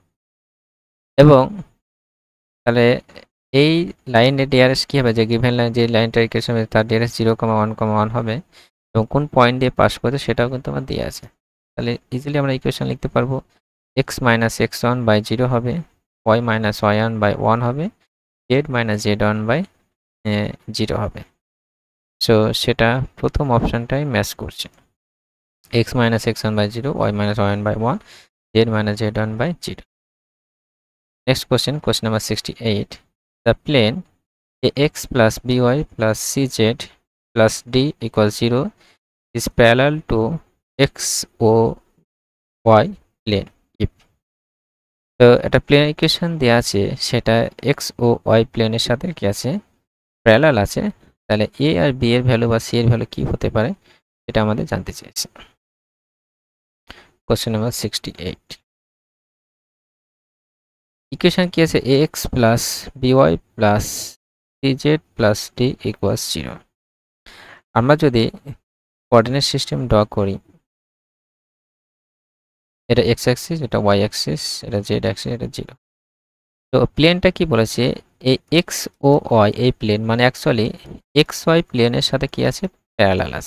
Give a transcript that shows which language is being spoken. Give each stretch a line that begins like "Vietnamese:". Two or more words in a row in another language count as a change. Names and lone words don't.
Bangla: এবং তাহলে এই লাইনের ডিআরএস কি হবে, যে
English: given line
Bangla: যে লাইনটার ইকুয়েশন তার ডিআরএস 0, 1, 1 হবে এবং কোন পয়েন্ট দিয়ে পাস করছে সেটাও কিন্তু আমার দেওয়া আছে। তাহলে ইজিলি আমরা ইকুয়েশন লিখতে পারবো x - x1/0 হবে, y - y1/1 হবে, z - z1/0 হবে। সো সেটা প্রথম অপশনটাই ম্যাচ করছে, x - x1/0, y - y1/1, z - z1/0।
English: Next question, question number 68. The plane ax plus by plus cz plus d equals 0 is parallel to xy plane if।
Bangla: তো একটা প্লেন ইকুয়েশন দেওয়া আছে, সেটা x ও y প্লেনের সাথে কি আছে প্যারালাল আছে, তাহলে a আর b এর ভ্যালু বা c এর ভ্যালু কি হতে পারে এটা আমাদের জানতে চাইছে।
English: question number 68,
Bangla: ইকুয়েশন কি আছে
English: ax plus by plus cz plus d equals 0।
Bangla: আমরা যদি
English: coordinate system
Bangla: ড্র করি, এটা x অ্যাক্সিস, এটা y অ্যাক্সিস, এটা z অ্যাক্সিস, এটা 0। তো প্লেনটা কি বলেছে, এই x ও y এই প্লেন মানে অ্যাকচুয়ালি xy প্লেনের সাথে কি আছে প্যারালাল আছে।